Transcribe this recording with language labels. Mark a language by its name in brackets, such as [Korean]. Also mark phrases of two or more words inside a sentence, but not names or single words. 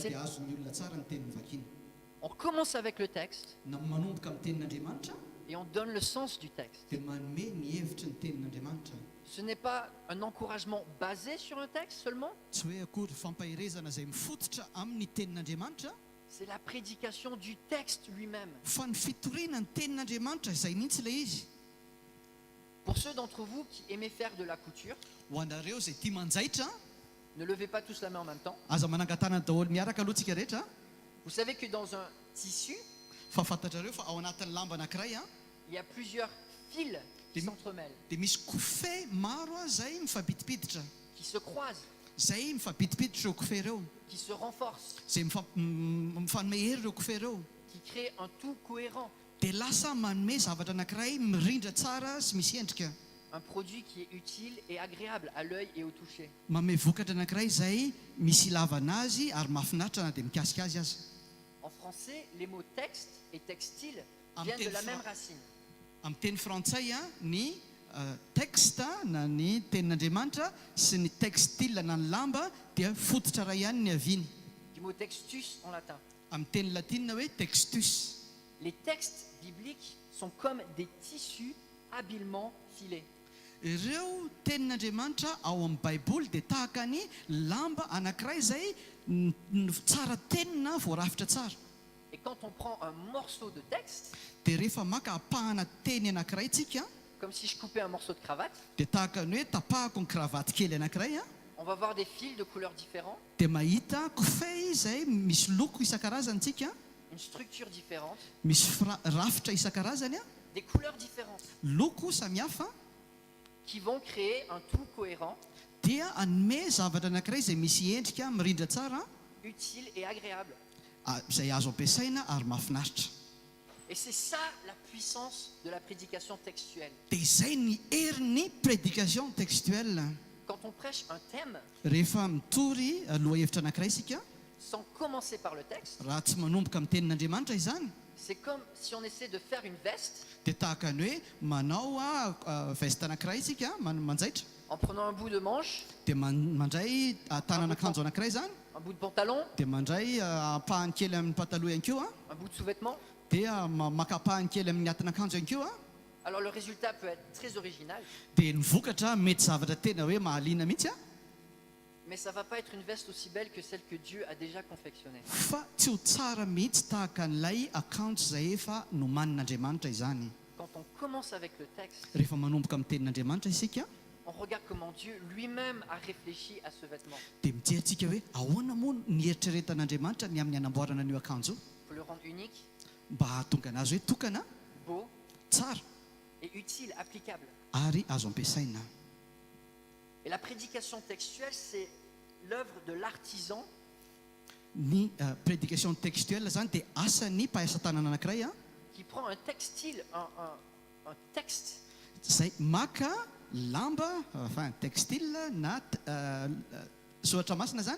[French] C'est- [Malagasy] dia azony olona tsara ny teny novakiny. [French] On commence avec le texte [Malagasy] Na manomboka amin'ny tenin'Andriamanitra [French] et on donne le sens du texte. [Malagasy] dia manome ny hevitra ny tenin'Andriamanitra. [French] Ce n'est pas un encouragement basé sur un texte seulement, [Malagasy] Tsy hoe akory fampahirezana izay mifototra amin'ny tenin'Andriamanitra, [French] c'est la prédication du texte lui-même. [Malagasy] fa ny fitoriana ny tenin'Andriamanitra izay mihitsy ilay izy. [French] Pour ceux d'entre vous qui aimaient faire de la couture, [Malagasy] Ho anareo izay tia manjaitra, [French] ne levez pas tous la main en même temps. [Malagasy] aza manangatana daholo miaraka aloha tsika rehetra. [French] Vous savez que dans un tissu, [Malagasy] Fa fantatrareo fa ao anatin'ny lamba anankiray [French] il y a plusieurs fils qui Des- s'entremêlent, [Malagasy] dia misy kofehy maro izay mifampidipiditra, [French] qui se croisent, [Malagasy] izay mifampidipiditra ireo kofehy ireo, [French] qui se renforcent, [Malagasy] izay mifanome hery ireo kofehy ireo. [French] qui créent un tout cohérent, [Malagasy] Dia lasa manome zavatra anankiray mirindra tsara sy misy endrika. [French] un produit qui est utile et agréable à l'œil et au toucher. [Malagasy] Manome vokatra anankiray izay misy ilavana azy ary mahafinaritra na dia mikasika azy aza. [French] En français, les mots texte et textile Ah, viennent de mais la quel même fra- racine. [Malagasy] Amin'ny teny frantsay ny texta na ny tenin'Andriamanitra sy ny textile na ny lamba dia fototra ray ihany ny aviany. [French] Du mot textus en latin. [Malagasy] Amin'ny teny latinina hoe textus. [French] Les textes bibliques sont comme des tissus habilement filés. [Malagasy] ireo tenin'andriamanitra ao amin'ny baiboly dia tahaka ny lamba anankiray izay tsara tenina voarafitra tsara. [French] Et quand on prend un morceau de texte, [Malagasy] dia rehefa maka apahana teny anankiray tsika, [French] comme si je coupais un morceau de cravate, [Malagasy] dia tahaka ny hoe tapahako ny kravaty kely anankiray, [French] on va voir des fils de couleurs différentes, [Malagasy] dia mahita kofehy izay misy loko isan-karazantsika, [French] une structure différente, [Malagasy] misy rafitra isan-karazany, [French] des couleurs différentes [Malagasy] loko samihafa, [French] qui vont créer un tout cohérent, [Malagasy] dia anome zavatra anankiray izay misy endrika mirindra tsara, [French] utile et agréable. [Malagasy] izay azo ampiasaina ary mahafinaritra. [French] Et c'est ça la puissance de la prédication textuelle. [Malagasy] Dia izay ny herin'ny [French] prédication textuelle. Quand on prêche un thème, [Malagasy] Rehefa mitory lohahevitra anankiray isika, [French] sans commencer par le texte, [Malagasy] raha tsy manomboka amin'ny tenin'Andriamanitra izany, [French] c'est comme si on essaie de faire une veste [Malagasy] dia tahaka ny hoe manao veste anankiray isika manjaitra, [French] en prenant un bout de manche, [Malagasy] dia mandray tanan'akanjo anankiray izany, [French] un bout de pantalon, [Malagasy] dia mandray apahany kely amin'ny pataloha ihany koa, [French] un bout de sous-vêtement. [Malagasy] dia makapahany kely amin'ny atin'akanjo ihany koa. [French] Alors le résultat peut être très original, [Malagasy] Dia ny vokatra mety zavatra tena hoe mahaliana mihitsy, [French] mais ça ne va pas être une veste aussi belle que celle que Dieu a déjà confectionnée. [Malagasy] fa tsy ho tsara mihitsy tahaka n'ilay akanjo izay efa nomanin'Andriamanitra izany. [French] Quand on commence avec le texte, [Malagasy] Rehefa manomboka amin'ny tenin'Andriamanitra isika, [French] on regarde comment Dieu lui-même a réfléchi à ce vêtement [Malagasy] dia mijery hoe ahoana moa ny eritreretan'Andriamanitra ny amin'ny anamboarana an'io akanjo [French] pour le rendre unique, [Malagasy] mba hahatonga anazy hoe tokana, [French] beau [Malagasy] tsara [French] et utile, applicable. [Malagasy] ary azo ampiasaina. [French] Et la prédication textuelle, c'est l'œuvre de l'artisan [Malagasy] Ny [French] prédication textuelle [Malagasy] zany dia asan'ny mpaasa tanana anankiray [French] qui prend un textile, un texte, [Malagasy] izay maka lamba textile na soratra masina zany,